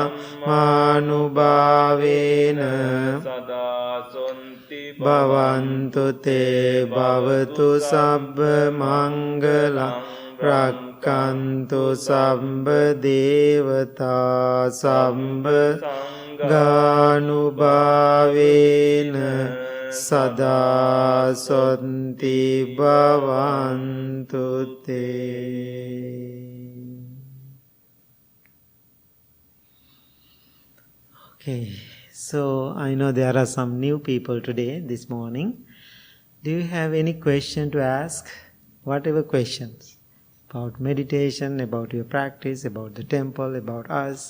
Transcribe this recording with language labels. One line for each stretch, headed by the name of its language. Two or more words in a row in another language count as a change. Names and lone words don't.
Pali: Samanubhavena Sada Santi Bhavantu Te Bhavatu Sambha Mangalam Rakkantu Sambha Devata Sambha Ganubhavena Sada Santi Bhavantu Te.
English: Okay, so I know there are some new people today, this morning. Do you have any question to ask? Whatever questions about meditation, about your practice, about the temple, about us.